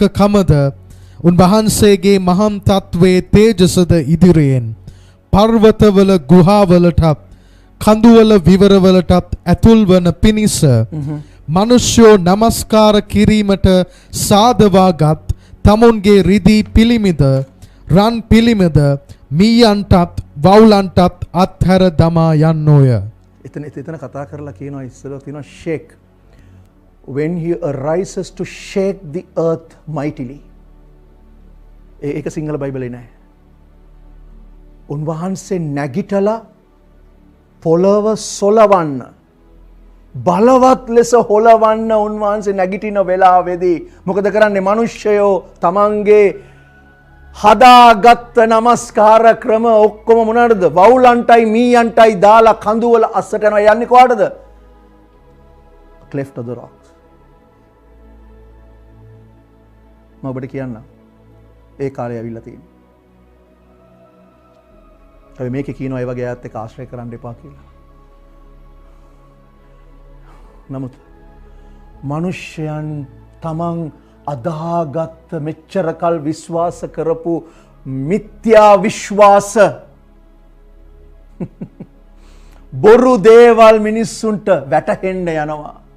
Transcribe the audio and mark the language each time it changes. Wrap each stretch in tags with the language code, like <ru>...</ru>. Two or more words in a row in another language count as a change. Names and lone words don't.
<si>කමද උන්වහන්සේගේ මහම් තත්වයේ තේජසද ඉදිරියෙන් පර්වතවල ගුහාවලටත් කඳුවල විවරවලටත් ඇතුල් වන පිණිස මනුෂ්‍යෝ නමස්කාර කිරීමට සාදවාගත් තමුන්ගේ රිදී පිළිමිද රන් පිළිමද මීයන්ටත් වවුලන්ටත් අත්හැර දමා යන්නෝය. එතන කතා කරලා කියනවා ඉස්සෙල්ලා තියෙනවා</si> <en>shake when he arises to shake the earth mightily.</en> <si>ඒක සිංහල බයිබලේ නෑ. උන්වහන්සේ නැගිටලා පොළව සොලවන්න බලවත් ලෙස හොලවන්න උන්වහන්සේ නැගිටින වෙලාවේදී මොකද කරන්නේ? මිනිස්සයෝ තමන්ගේ හදාගත්ත නමස්කාර ක්‍රම ඔක්කොම මොනවාද? වවුලන්ටයි මීයන්ටයි දාලා කඳුවල අස්සට යනවා. යන්නේ කොහාටද?</si> <en>Cleft of the rock.</en> <si>මම ඔබට කියන්න ඒ කාලේ ඇවිල්ලා තියෙනවා. හැබැයි මේකේ කියනවා ඒ වගේ අයත් එක්ක ආශ්‍රය කරන්න එපා කියලා. නමුත් මනුෂ්‍යයන් තමන් අදාගත්ත මෙච්චරකල් විශ්වාස කරපු මිත්‍යා විශ්වාස බොරු දේවල් මිනිස්සුන්ට වැටහෙන්න යනවා.</si>